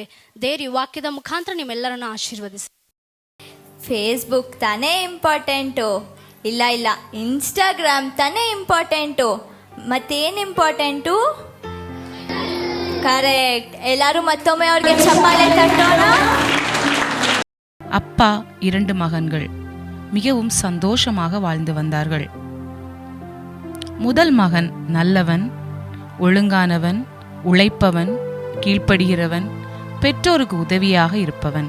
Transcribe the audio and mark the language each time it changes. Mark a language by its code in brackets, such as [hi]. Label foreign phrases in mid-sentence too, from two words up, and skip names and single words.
[kn] ದೇವ್ರ ಈ ವಾಕ್ಯದ ಮುಖಾಂತರ ನಿಮ್ಮೆಲ್ಲರನ್ನು ಆಶೀರ್ವದಿಸಿ. ಫೇಸ್ಬುಕ್ ತಾನೇ ಇಂಪಾರ್ಟೆಂಟು? ಇಲ್ಲ, ಇನ್ಸ್ಟಾಗ್ರಾಮ್ ತಾನೇ ಇಂಪಾರ್ಟೆಂಟು. ಮತ್ತೇನು ಇಂಪಾರ್ಟೆಂಟು? ಕರೆಕ್ಟ್. ಎಲ್ಲರೂ ಮತ್ತೊಮ್ಮೆ ಅವ್ರಿಗೆ ಚಪ್ಪಾಳೆ ತಟ್ಟೋಣ. [ta] அப்பா 2 மகன்கள் மிகவும் சந்தோஷமாக வாழ்ந்து வந்தார்கள். முதல் மகன் நல்லவன், ஒழுங்கானவன், உழைப்பவன், கீழ்ப்படுகிறவன், பெற்றோருக்கு உதவியாக இருப்பவன்.